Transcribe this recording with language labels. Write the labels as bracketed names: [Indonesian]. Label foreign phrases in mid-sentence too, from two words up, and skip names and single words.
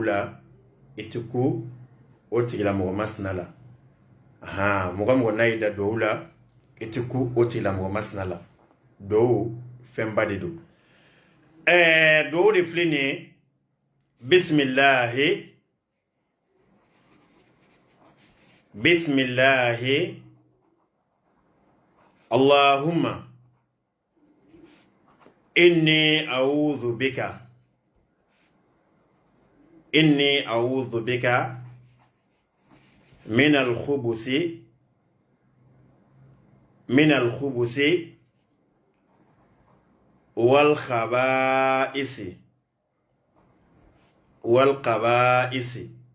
[Bambara] la i tɛ ku o tigilamɔgɔ masina la mɔgɔ mɔgɔ n'a y'i da duwawu la i tɛ ku o tigilamɔgɔ masina la duwawu fɛnba de don duwawu de filɛ nin ye [Arabic] بسم الله اللهم إني أعوذ بك من الخبث والخبائث